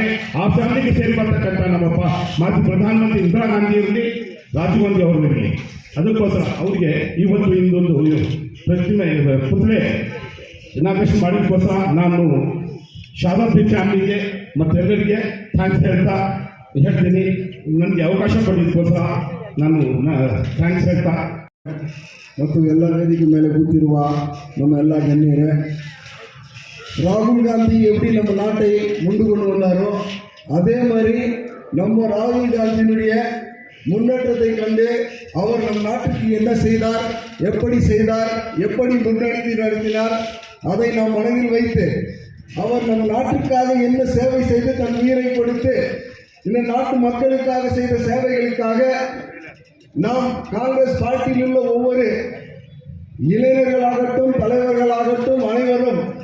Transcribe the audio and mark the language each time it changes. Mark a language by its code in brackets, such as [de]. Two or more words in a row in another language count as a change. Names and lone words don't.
[kn] ಆ ಫ್ಯಾಮಿಲಿಗೆ ಸೇರಿ ಬರ್ತಕ್ಕಂಥ ನಮ್ಮಪ್ಪ ಮಾಜಿ ಪ್ರಧಾನಮಂತ್ರಿ ಇಂದಿರಾ ಗಾಂಧಿ ಇರಲಿ, ರಾಜೀವ್ ಗಾಂಧಿ ಅವರಿರಲಿ, ಅದಕ್ಕೋಸ್ಕರ ಅವರಿಗೆ ಇವತ್ತು ಇಂದೊಂದು ಪ್ರತಿಮೆ ಪುತ್ಳೆ ಇನಾಗ್ರೇಷನ್ ಮಾಡಿದಕ್ಕೋಸ್ಕರ ನಾನು ಶಾರದಾ ಫ್ಯಾಮಿಲಿಗೆ ಮತ್ತೆಲ್ಲರಿಗೆ ಥ್ಯಾಂಕ್ಸ್ ಹೇಳ್ತೀನಿ. ನನಗೆ ಅವಕಾಶ ಕೊಟ್ಟಿದ್ದಕ್ಕೋಸ್ಕರ ನಾನು ಥ್ಯಾಂಕ್ಸ್ ಹೇಳ್ತಾ ಮತ್ತು ಎಲ್ಲ ವೇದಿಕೆ ಮೇಲೆ ಕೂತಿರುವ ನಮ್ಮ ಎಲ್ಲ ಗಣ್ಯರೇ, [ta] ராகுல் காந்தி எப்படி நம்ம நாட்டை முண்டு கொண்டு வந்தாரோ அதே மாதிரி நம்ம ராகுல் காந்தியினுடைய முன்னேற்றத்தை கண்டு அவர் நம் நாட்டுக்கு என்ன செய்தார், எப்படி முன்னெடுத்து நடத்தினார், அதை நாம் மனதில் வைத்து அவர் நம் நாட்டுக்காக என்ன சேவை செய்து தன் உயிரை கொடுத்து இந்த நாட்டு மக்களுக்காக செய்த சேவைகளுக்காக நாம் காங்கிரஸ் பார்ட்டியில் உள்ள ஒவ்வொரு இளைஞர்களாகட்டும் தலைவர்களாகட்டும் அனைவரும்